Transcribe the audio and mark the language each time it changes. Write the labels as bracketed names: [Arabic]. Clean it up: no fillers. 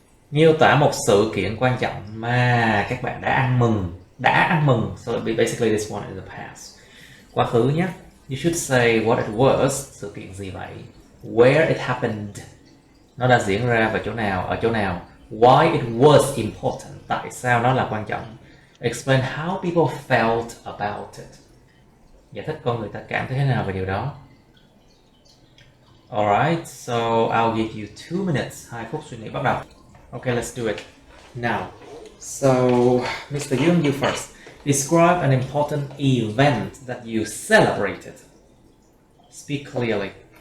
[Vietnamese] Miêu tả một sự kiện quan trọng mà các bạn đã ăn mừng. [English] So basically this one is the past. [Vietnamese] Quá khứ nhé. [English] You should say what it was. [Vietnamese] Sự kiện gì vậy? [English] Where it happened. [Vietnamese] Nó đã diễn ra vào chỗ nào, ở chỗ nào. [English] Why it was important. [Vietnamese] Tại sao nó là quan trọng. [English] Explain how people felt about it. [Vietnamese] Giải thích con người ta cảm thấy thế nào về điều đó. [English] Alright, so I'll give you 2 minutes. [Vietnamese] 2 phút suy nghĩ bắt đầu. [English] Okay, let's do it. Now, so Mr. Young, you first. Describe an important event that you celebrated. Speak clearly.